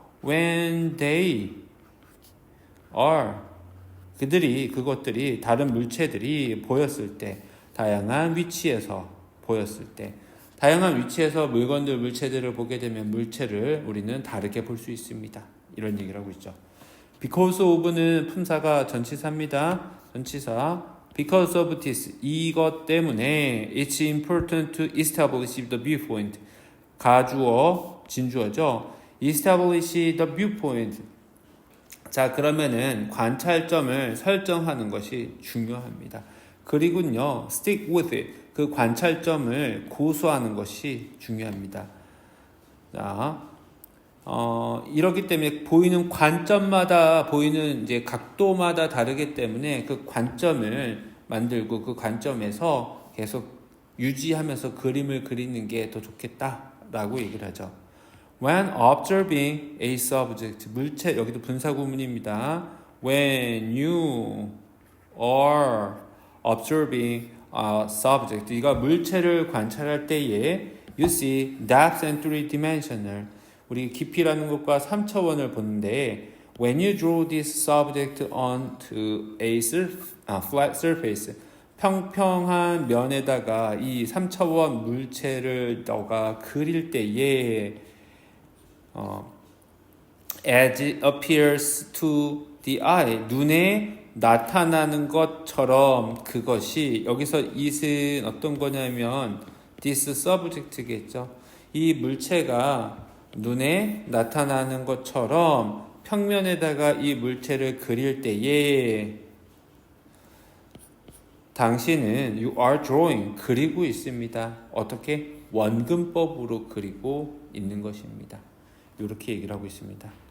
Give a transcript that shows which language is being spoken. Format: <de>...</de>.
<en>When they are,</en> <ko>그것들이 다른 물체들이 보였을 때, 다양한 위치에서 보였을 때, 다양한 위치에서 물체들을 보게 되면 물체를 우리는 다르게 볼 수 있습니다. 이런 얘기를 하고 있죠. Because of는 품사가 전치사입니다. 전치사.</ko> <en>Because of this,</en> <ko>이것 때문에</ko> <en>it's important to establish the viewpoint.</en> <ko>가주어, 진주어죠.</ko> <en>establish the viewpoint.</en> <ko>자, 그러면은 관찰점을 설정하는 것이 중요합니다. 그리고요,</ko> <en>stick with it.</en> <ko>그 관찰점을 고수하는 것이 중요합니다. 자, 이렇기 때문에 보이는 관점마다, 보이는 이제 각도마다 다르기 때문에 그 관점을 만들고 그 관점에서 계속 유지하면서 그림을 그리는 게 더 좋겠다라고 얘기를 하죠.</ko> <en>When observing a subject,</en> <ko>물체, 여기도 분사구문입니다.</ko> <en>When you are observing a subject,</en> <ko>이가 물체를 관찰할 때에</ko> <en>you see depth and three-dimensional,</en> <ko>우리 깊이라는 것과 3차원을 보는데</ko> <en>when you draw this subject onto a flat surface,</en> <ko>평평한 면에다가 이 3차원 물체를 너가 그릴 때에</ko> <en>as it appears to the eye,</en> <ko>눈에 나타나는 것처럼, 그것이, 여기서 it은 어떤 거냐면</ko> <en>this subject</en> <ko>겠죠. 이 물체가 눈에 나타나는 것처럼 평면에다가 이 물체를 그릴 때에 당신은</ko> <en>you are drawing,</en> <ko>그리고 있습니다. 어떻게? 원근법으로 그리고 있는 것입니다. 이렇게 얘기를 하고 있습니다.</ko>